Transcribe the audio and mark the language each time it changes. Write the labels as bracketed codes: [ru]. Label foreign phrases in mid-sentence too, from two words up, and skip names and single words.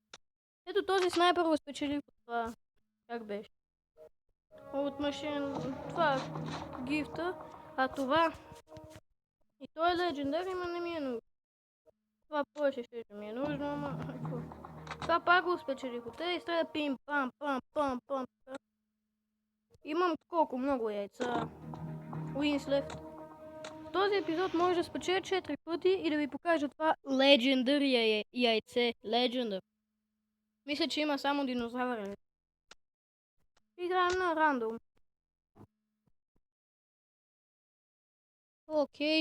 [bg] Ето този снайпер го спечелих от това. Как беше? От машин... Това гифта. А това... И той е легендар, ама не ми е нужно. Това повече ще ми е нужно, ама... Това пак го спечелих от тези. Стреля пим, пам, пам, пам, пам, пам. Имам колко много яйца. [en] Wins left. [bg] В този епизод може да спечеля 4 пъти и да ви покажа това Legendary яйце. Legendary. Мисля, че има само динозавър. Играем на рандом. Окей.